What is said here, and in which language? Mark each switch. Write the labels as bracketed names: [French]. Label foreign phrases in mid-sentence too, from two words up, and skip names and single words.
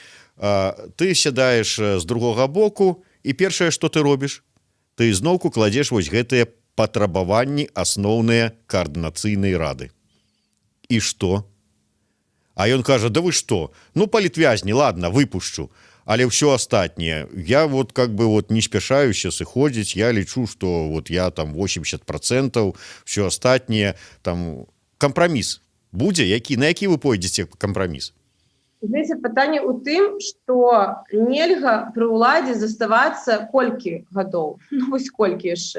[Belarusian] Ты сядаеш з другога боку, і першае, што ты робіш, ты зноўку кладзеш вось гэтыя патрабаванні асноўныя Каардынацыйнай рады. І што? А ён кажа: да вы што? Ну, палітвязні, ладно, выпушчу. Але ўсё астатняе, я [Russian] вот как бы вот [Belarusian] не спяшаюся сыходзіць, я лічу, што вот я там 80%, ўсё астатняе, там кампраміс будзе, на які вы пойдзеце кампраміс? Знаете, пытанне ў тым, што нельга пры ўладзе заставацца колькі гадоў, ну вось колькі яшчэ.